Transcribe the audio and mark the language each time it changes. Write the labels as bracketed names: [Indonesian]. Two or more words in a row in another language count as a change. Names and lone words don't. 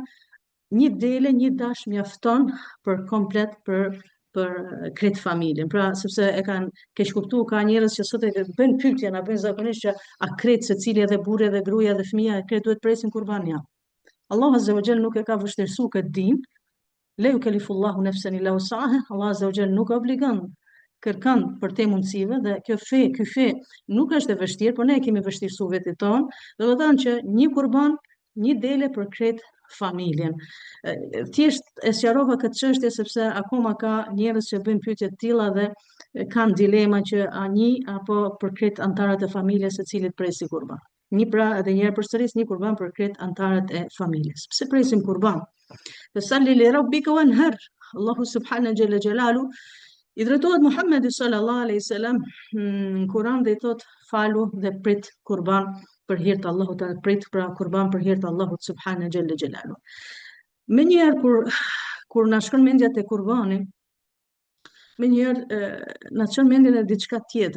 [Albanian] Një dele, një dash mjafton për komplet për krejt familjen. Pra, sepse e kanë keq kuptuar, ka njerëz që sot e bëjnë pyetje, na bëjnë zakonisht që a krejt secili edhe burri edhe gruaja edhe fëmia krejt duhet presin kurban ja. Allah [Arabic] عز وجل [Albanian] nuk e ka vështirësuar këtë din. [Arabic] لا يكلف الله نفسا إلا وسعها. [Albanian] Allah [Arabic] عز وجل [Albanian] nuk obligon, kërkon për te mundësive, dhe ky fe nuk është e vështirë, por ne e kemi vështirësuar vetë tonë. Do të thonë që një kurban, një dele për krejt familjen. Thjesht e sqarova këtë çështje sepse akoma ka njerëz që bëjnë pyetje të tilla dhe kanë dilema që a një apo për krejt antarët e familjes së cilit presi kurban. Një pra edhe njëherë përsëris një kurban për krejt antarët e familjes. Pse presim kurban? [Arabic] فصل لربك وانحر. الله سبحانه جل جلاله [Albanian] i drejtohet Muhammedit [Arabic] صلى الله عليه وسلم [Albanian] në Kur'an dhe i thot falu dhe prit kurban për hir të Allahut, prit pra kurban për hir të Allahut [Arabic] سبحانه جل جلاله. [Albanian] Me njerë kur na shkon mendja te kurbani, me njerë na çon mendjen e diçka tjetër.